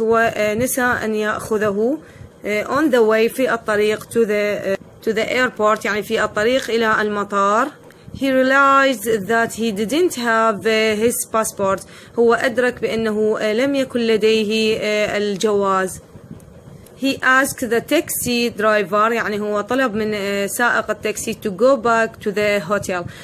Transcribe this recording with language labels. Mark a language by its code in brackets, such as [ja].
[ar] هو نسى أن يأخذه [en] on the way [ar] في الطريق [en] to the airport [ar] يعني في الطريق إلى المطار. [en] He realized that he didn't have his passport. [ar] هو أدرك بأنه لم يكن لديه الجواز. [en] He asked the taxi driver. [ar] يعني هو طلب من سائق التاكسي [en] to go back to the hotel.